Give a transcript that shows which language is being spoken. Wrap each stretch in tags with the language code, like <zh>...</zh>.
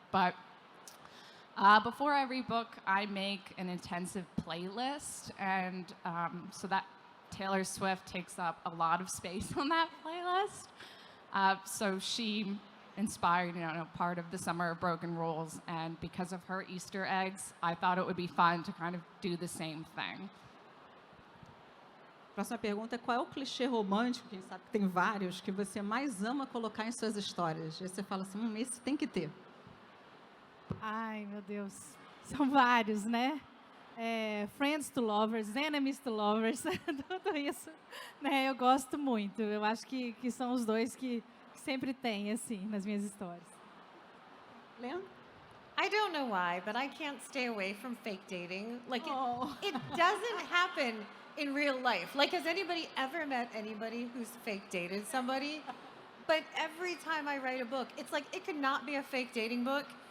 <en>But before every book, I make an intensive playlist, and so that Taylor Swift takes up a lot of space on that playlist. So she inspired, part of the Summer of Broken Rules, and because of her Easter eggs, I thought it would be fun to kind of do the same thing.</en> <pt>Próxima pergunta é: qual é o clichê romântico, quem sabe que tem vários, que você mais ama colocar em suas histórias? E aí você fala assim, esse tem que ter. Ai, meu Deus. São vários, né?</pt> <en>Friends to lovers, enemies to lovers,</en> <pt>tudo isso, né? Eu gosto muito. Eu acho que são os dois que sempre tem, assim, nas minhas histórias. Lynn?</pt> <en>I don't know why, but I can't stay away from fake dating. Like, Oh. it doesn't happen in real life. Like, has anybody ever met anybody who's fake dated somebody? But every time I write a book, it's like, it could not be a fake dating book.</en>